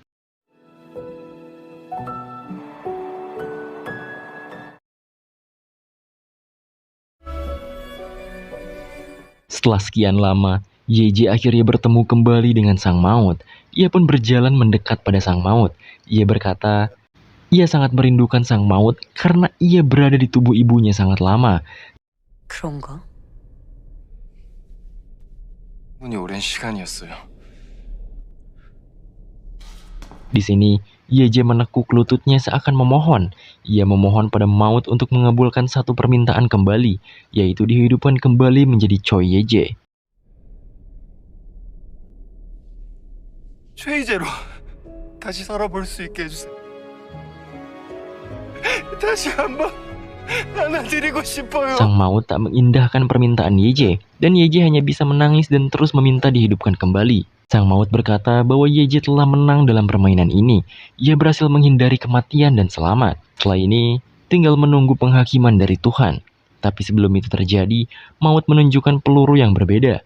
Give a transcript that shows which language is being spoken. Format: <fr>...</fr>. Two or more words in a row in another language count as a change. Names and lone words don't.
<id>Setelah sekian lama, Yeje akhirnya bertemu kembali dengan sang maut. Ia pun berjalan mendekat pada sang maut. Ia berkata, ia sangat merindukan sang maut karena ia berada di tubuh ibunya sangat lama.</id> <ko>그런가? 너무나 오랜 시간이었어요.</ko> <id>Di sini, Yeje menekuk lututnya seakan memohon. Ia memohon pada maut untuk mengabulkan satu permintaan kembali, yaitu dihidupkan kembali menjadi Choi Yeje.</id> <ko>최이제로 다시 살아볼 수 있게 해주세요. 다시 한번 안아드리고 싶어요.</ko> <id>Sang maut tak mengindahkan permintaan Yeje, dan Yeje hanya bisa menangis dan terus meminta dihidupkan kembali. Sang maut berkata bahwa Yeje telah menang dalam permainan ini. Ia berhasil menghindari kematian dan selamat. Setelah ini, tinggal menunggu penghakiman dari Tuhan. Tapi sebelum itu terjadi, maut menunjukkan peluru yang berbeda.</id>